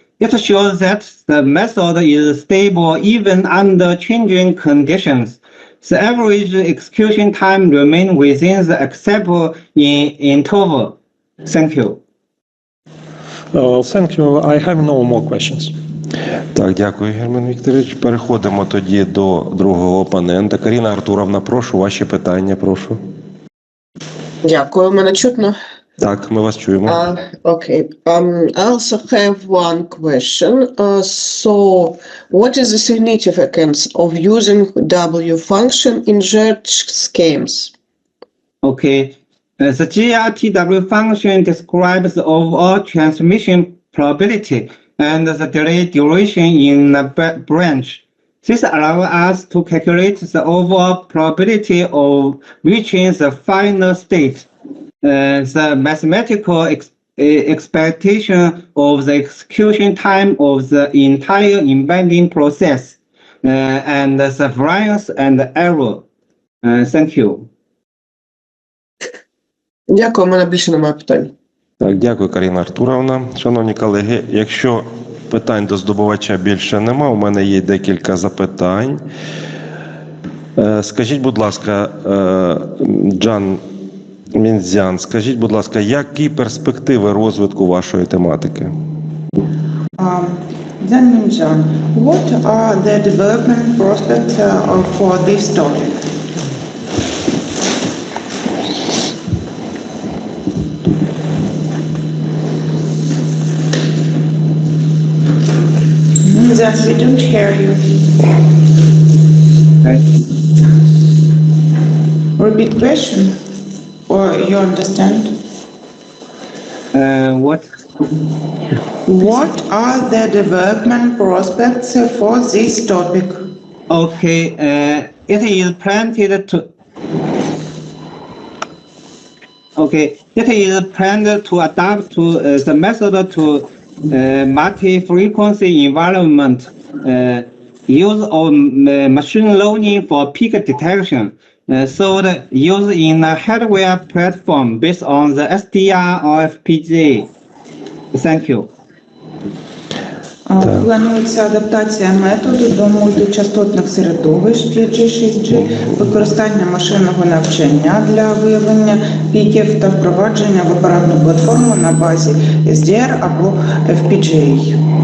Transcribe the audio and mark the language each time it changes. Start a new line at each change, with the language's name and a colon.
English: It shows that the method is stable even under changing conditions. The average execution time remains within the acceptable interval. Thank you. Thank you. I have no more questions.
Ukrainian: Так, дякую, Герман Вікторович. Переходимо тоді до другого опонента. Каріна Артуровна, прошу, ваші питання, прошу. Дякую, мене чутно? Так, ми вас чуємо.
English: Okay. I also have one question. So, what is the significance of using W function in GERT schemes? Okay. The GRTW function describes the overall transmission probability and the delay duration in a branch. This allows us to calculate the overall probability of reaching the final state. The mathematical expectation of the execution time of the entire embedding process and the variance and error. Thank you.
Ukrainian: Дякую, у мене більше немає питань. Так, дякую, Каріна Артуровна. Шановні колеги, якщо питань до здобувача більше нема, у мене є декілька запитань. Скажіть, будь ласка, Чжан Міньцзян, скажіть, будь ласка, які перспективи розвитку вашої тематики?
English: Chжan Міньцзян, what are the development prospects for this topic? That we don't hear you. Repeat question, or you understand? What? What are the development prospects for this topic? Okay, it is planned to. Okay, it is planned to adapt to the method to multi-frequency environment, use of machine learning for peak detection, so the use in a hardware platform based on the SDR or FPGA. Thank you.
Ukrainian: Планується адаптація методу до мультичастотних середовищ 5G-6G, використання машинного навчання для виявлення піків та впровадження в апаратну платформу на базі SDR або FPGA.